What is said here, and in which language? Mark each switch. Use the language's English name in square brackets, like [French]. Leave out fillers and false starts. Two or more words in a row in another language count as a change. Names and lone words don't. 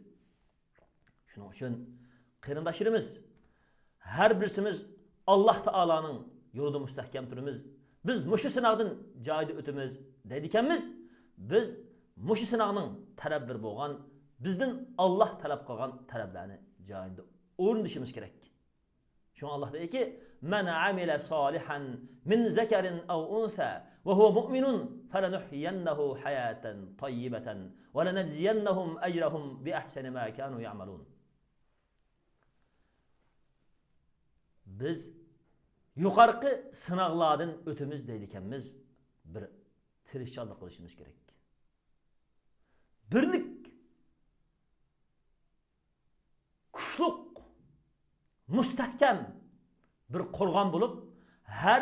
[Uzbek] Shuning uchun qarindoshlarimiz har birsimiz Allah Taolaning yo'lida mustahkam turamiz. Biz mushu sinoqdan joyida o'tamiz deydikanmiz. Biz mushu sinoqning tarafdori bo'lgan, bizdan Alloh talab qilgan talablarni joyida o'rnashimiz kerak. Şun Allah deyir ki: [Arabic] "من عمل صالحا من ذكر أو أنثى وهو مؤمن فلنحيينه حياة طيبة ولنجزينهم أجرهم بأحسن ما كانوا يعملون." [Uzbek] Biz yuqarqı sınaqlardan ötümüz deydikenmiz bir tirishchanlik qilishimiz kerak. Birlik, kuchliq, mustahkam bir qo'rg'on bo'lib, har